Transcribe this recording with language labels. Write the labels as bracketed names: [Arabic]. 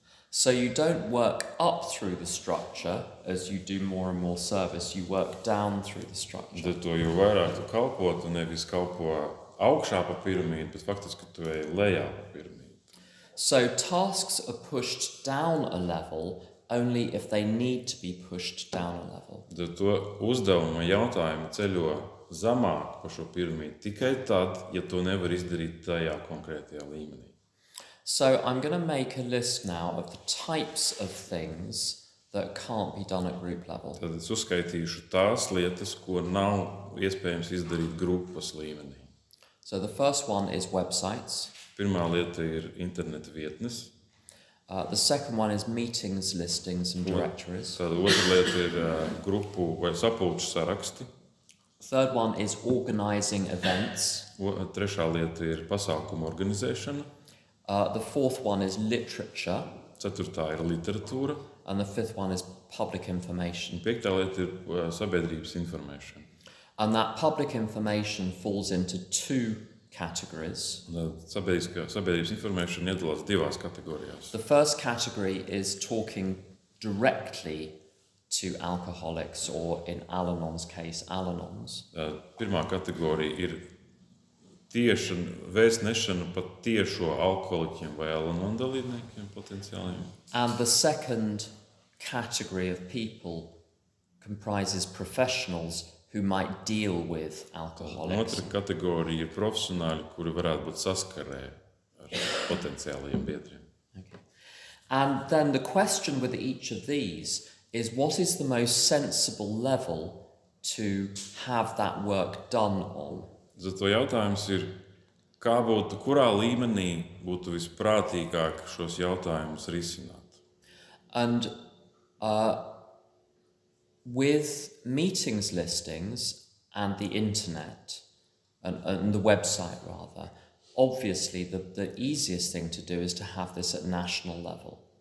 [English] So you don't work up through the structure as you do more and more service, you work down through the structure. [Latvian] Tad to jo vairāk tu kalpo, tu nevis kalpo augšā pa piramīdu, bet faktiski tu ej lejā pa piramīdu. [English] So tasks are pushed down a level only if they need to be pushed down a level. [Latvian] Tad to uzdevumu jautājumu ceļo zemāk pa šo piramīdu tikai tad, ja to nevar izdarīt tajā konkrētajā līmenī. [English] So I'm going to make a list now of the types of things that can't be done at group level. [Latvian] Tad es uzskaitīšu tās lietas, ko nav iespējams izdarīt grupas līmenī. [English] So the first one is websites. [Latvian] Pirmā lieta ir interneta vietnes. [English] The second one is meetings, listings and directories. [Latvian] Tāda otra lieta ir grupu vai sapulču saraksti. [English] Third one is organising events. [Latvian] Trešā lieta ir pasākumu organizēšana. [English] The fourth one is literature. [Latvian] Ceturtā ir literatūra. [English] And the fifth one is public information. [Latvian] Piektā lieta ir sabiedrības informēšana. [English] And that public information falls into two categories. [Latvian] Sabiedrības informēšana iedalās divās kategorijās. [English] The first category is talking directly to alcoholics, or in Al-Anon's case, Al-Anons. [Latvian] Pirmā kategorija ir tieša vēstnešana pat tiešo alkoholiķiem vai Al-Anon dalībniekiem potenciāliem. [English] And the second category of people comprises professionals who might deal with alcoholics. [Latvian] Otra kategorija ir profesionāļi, kuri varētu būt saskarē ar potenciālajiem biedriem. [English] Okay. And then the question with each of these is, what is the most sensible level to have that work done on? [Latvian] Zato jautājums ir, kurā līmenī būtu visprātīgāk šos jautājumus risināt? [English] And with meetings listings and the internet, and the website rather, obviously the easiest thing to do is to have this at national level.